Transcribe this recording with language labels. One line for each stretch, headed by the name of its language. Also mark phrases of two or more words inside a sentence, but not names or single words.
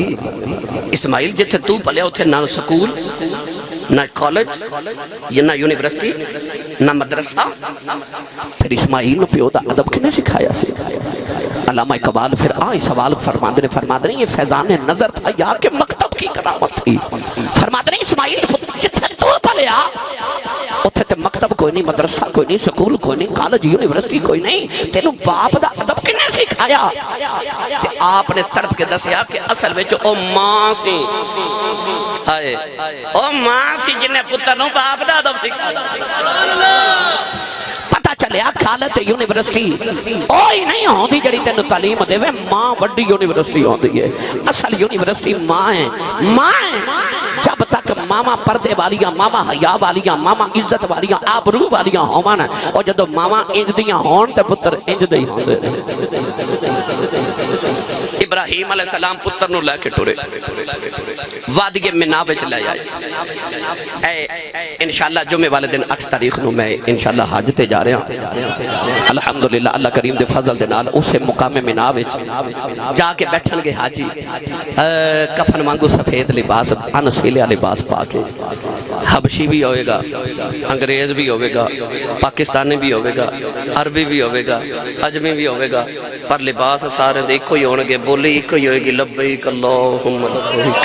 Punjabi: اسماعیل جتھے تو پلیا اتھے نہ سکول، نہ کالج، یا نہ یونیورسٹی، نہ مدرسہ، پھر اسماعیل نے پیو دا ادب کنے سکھایا سے۔ علامہ اقبال پھر آئی سوال فرماندے
Urdu: یہ فیضان نظر تھا یا کہ مکتب کی کرامت تھی۔
Punjabi: فرماندے اسماعیل جتھے تو پلیا اتھے تے مکتب کوئی نہیں، مدرسہ کوئی نہیں، سکول کوئی نہیں، کالج یونیورسٹی کوئی نہیں، تینوں باپ دا ادب کنے سکھایا؟ تے آپ نے تڑپ کے دسیا کہ اصل وچ او ماں سی، ہائے او ماں سی جنہیں پتر نوں باپ دا ادب سکھایا۔ پتہ چلیا کالج یونیورسٹی اوہی نہیں ہوندی جڑی تینوں تعلیم دے وے، ماں وڈی یونیورسٹی ہوندی ہے۔ اصل یونیورسٹی ماں ہے، ماں ہے۔ جب تک ماما پردے والیاں، ماما حیا والیاں، ماما عزت والیاں، آبرو والیاں ہوون، اور جدو ماما انج دیاں ہون تے پتر انج دے ہوندے۔ ابراہیم
Arabic: علیہ السلام
Punjabi: پتر نو لے کے ٹرے وادی منا وچ لے آئے۔ انشاءاللہ جمعے والے دن 8 تاریخ نو میں انشاءاللہ حج تے جا رہا ہوں۔ الحمدللہ اللہ کریم دے فضل دے نال اسے مقام منا وچ جا کے بیٹھن گے حاجی، کفن وانگو سفید لباس، انسیلیا لباس پا کے، حبشی بھی ہوئے گا، انگریز بھی ہوئے گا، پاکستانی بھی ہوئے گا، عربی بھی ہوئے گا، عجمی بھی ہوئے گا، پر لباس سارے دے ایک ہی ہونگے، بولی ایک ہی ہوئے گی،
Arabic: لبیک اللہم لبیک۔